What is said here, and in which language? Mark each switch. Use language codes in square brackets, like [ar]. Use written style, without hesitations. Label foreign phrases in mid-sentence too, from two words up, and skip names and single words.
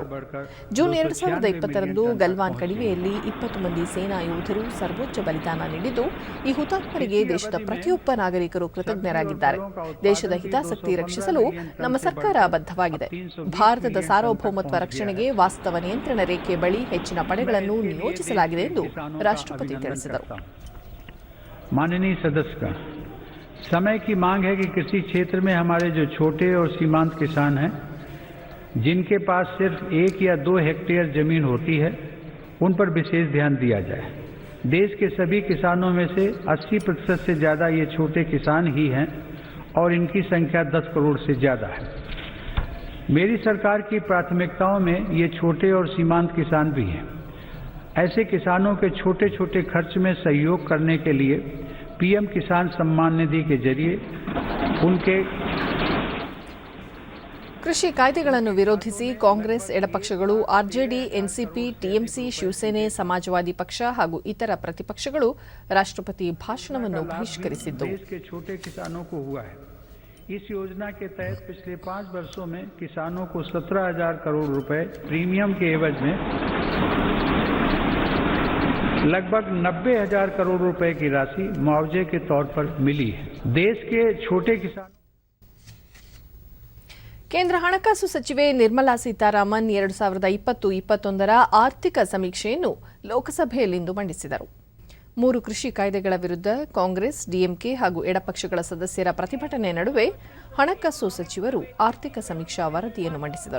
[kn] ಜೂನ್ 2020ರಂದು ಗಲ್ವಾನ್ ಕಣಿವೆಯಲ್ಲಿ 20 ಮಂದಿ ಸೇನಾ ಯೋಧರು ಸರ್ವೋಚ್ಚ ಬಲಿದಾನ ನೀಡಿದ್ದು, ಈ ಹುತಾತ್ಮರಿಗೆ ದೇಶದ ಪ್ರತಿಯೊಬ್ಬ ನಾಗರಿಕರು ಕೃತಜ್ಞರಾಗಿದ್ದಾರೆ. ದೇಶದ ಹಿತಾಸಕ್ತಿ ರಕ್ಷಿಸಲು ನಮ್ಮ ಸರ್ಕಾರ ಬದ್ಧವಾಗಿದೆ. ಭಾರತದ ಸಾರ್ವಭೌಮತ್ವ ರಕ್ಷಣೆಗೆ ವಾಸ್ತವ ನಿಯಂತ್ರಣ ರೇಖೆ ಬಳಿ ಹೆಚ್ಚಿನ ಪಡೆಗಳನ್ನು ನಿಯೋಜಿಸಲಾಗಿದೆ ಎಂದು ರಾಷ್ಟ್ರಪತಿ ತಿಳಿಸಿದರು. [hi] माननीय सदस्य, समय की मांग है कि कृषि क्षेत्र में हमारे जो छोटे और सीमांत किसान हैं, जिनके पास सिर्फ 1 या 2 हेक्टेयर जमीन होती है, उन पर विशेष ध्यान दिया जाए. देश के सभी किसानों में से 80% से ज्यादा ये छोटे किसान ही हैं और इनकी संख्या 10 करोड़ से ज्यादा है. मेरी सरकार की प्राथमिकताओं में ये छोटे और सीमांत किसान भी हैं. ऐसे किसानों के छोटे छोटे खर्च में सहयोग करने के लिए PM किसान सम्मान निधि के जरिए उनके [kn] ಕೃಷಿ ಕಾಯ್ದೆಗಳನ್ನು ವಿರೋಧಿಸಿ ಕಾಂಗ್ರೆಸ್, ಎಡಪಕ್ಷಗಳು, RJD, NCP, TMC, ಶಿವಸೇನೆ, ಸಮಾಜವಾದಿ ಪಕ್ಷ ಹಾಗೂ ಇತರ ಪ್ರತಿಪಕ್ಷಗಳು ರಾಷ್ಟ್ರಪತಿ ಭಾಷಣವನ್ನು ಬಹಿಷ್ಕರಿಸಿದ್ದು. [hi] इस योजना के तहत पिछले 5 वर्षों में किसानों को 17,000 करोड़ रुपए प्रीमियम के एवज में लगभग 90,000 करोड़ रुपए की राशि मुआवजे के तौर पर मिली है. देश के छोटे किसान. [kn] ಕೇಂದ್ರ ಹಣಕಾಸು ಸಚಿವೆ ನಿರ್ಮಲಾ ಸೀತಾರಾಮನ್ 2020-21ರ ಆರ್ಥಿಕ ಸಮೀಕ್ಷೆಯನ್ನು ಲೋಕಸಭೆಯಲ್ಲಿಂದು ಮಂಡಿಸಿದರು. 3 ಕೃಷಿ ಕಾಯ್ದೆಗಳ ವಿರುದ್ಧ ಕಾಂಗ್ರೆಸ್, ಡಿಎಂಕೆ ಹಾಗೂ ಎಡಪಕ್ಷಗಳ ಸದಸ್ಯರ ಪ್ರತಿಭಟನೆ ನಡುವೆ ಹಣಕಾಸು ಸಚಿವರು ಆರ್ಥಿಕ ಸಮೀಕ್ಷಾ ವರದಿಯನ್ನು ಮಂಡಿಸಿದರು.